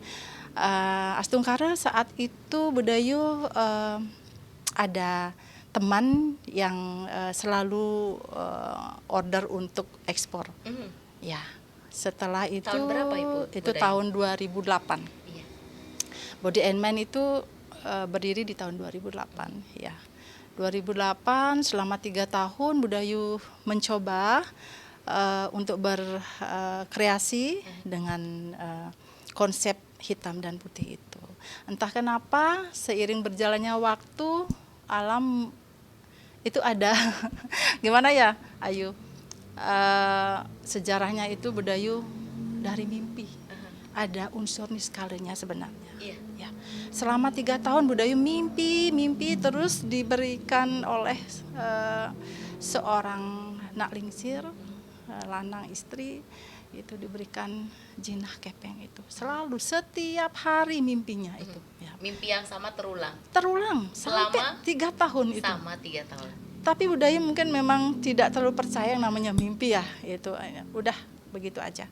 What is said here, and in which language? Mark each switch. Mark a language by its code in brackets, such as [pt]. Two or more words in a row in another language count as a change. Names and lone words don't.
[id] Astungkara saat itu Bu Dayu ada teman yang selalu order untuk ekspor. Ya, setelah itu Tahun berapa Ibu? Itu tahun 2008. Iya. Body and Mind itu berdiri di tahun 2008 ya. 2008 selama 3 tahun Bu Dayu mencoba untuk berkreasi dengan konsep hitam dan putih itu. Entah kenapa seiring berjalannya waktu, alam itu ada gimana ya Ayu, sejarahnya itu Bu Dayu dari mimpi. Ada unsur niskalenya sebenarnya. Ya. Selama 3 tahun Bu Dayu mimpi terus diberikan oleh seorang [ban] nak lingsir, lanang istri, [id] itu diberikan [ban] jinah kepeng [id] itu. Selalu setiap hari mimpinya itu. Ya. Mimpi yang sama terulang Sampai 3 tahun itu. Sama 3 tahun. Tapi Bu Dayu mungkin memang tidak terlalu percaya yang namanya mimpi ya. Itu udah begitu aja.